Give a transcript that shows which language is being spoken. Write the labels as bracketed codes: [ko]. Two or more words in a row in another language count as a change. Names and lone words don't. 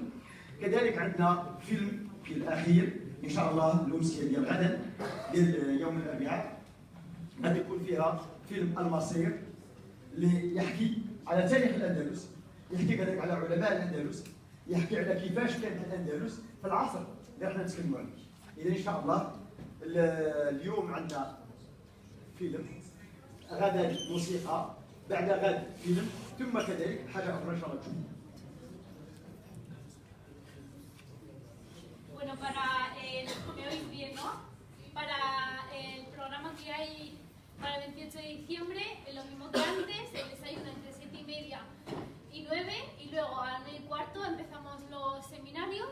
[ar] كذلك عندنا فيلم في الاخير ان شاء الله الامسيه ديال غدا ديال يوم الاربعاء غادي يكون فيها فيلم المصير اللي يحكي على تاريخ الاندلس، يحكي كذلك على علماء الاندلس، يحكي على كيفاش كانت الاندلس في العصر اللي احنا نتكلموا عليه. اذا ان شاء الله اليوم عندنا فيلم، غدا موسيقى، بعد غد فيلم، ثم كذلك حاجه اخرى ان شاء الله تشوفوا. [es] Bueno, me oís bien, ¿no? Para el programa que hay para el 28 de diciembre, lo mismo que antes, el desayuno entre 7:30 y 9, y luego a las 9:15 empezamos los seminarios.